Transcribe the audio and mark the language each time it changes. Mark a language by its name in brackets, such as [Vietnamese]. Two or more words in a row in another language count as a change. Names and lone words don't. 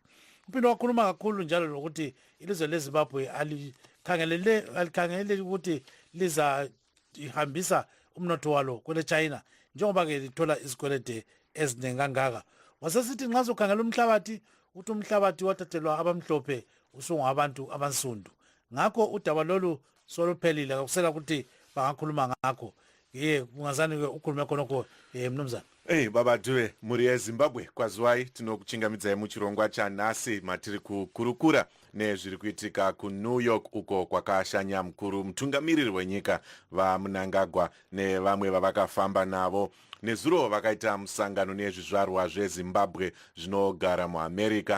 [North Ndebele] Uphinde wakhuluma kakhulu njalo lokuthi ilizwe leZimbabwe alikhangelele ukuthi liza ihambisa umnotho walo kwele China njengoba ke lithola izikwelede eziningi kangaka. Wasesithi nxa sokhangela umhlabathi uthi umhlabathi wathathelwa abamhlophe usungabantu abansundu. Ngakho udaba lolu soluphelile akusela ukuthi bangakhuluma ngakho. Ungazani ke ukhuluma khonoko mnumzana. Baba Dube, [Shona] muri eZimbabwe kwaziwai tinokuchingamidzai muchirongwa chanhasi matiri kukurukura nezviri kuitika kuNew York uko kwakashanya mukuru mutungamiriri wenyika vaMnangagwa nevamwe vavakafamba navo. Nezuro vakaita musangano nezvizvarwa zveZimbabwe zvinogara muAmerica.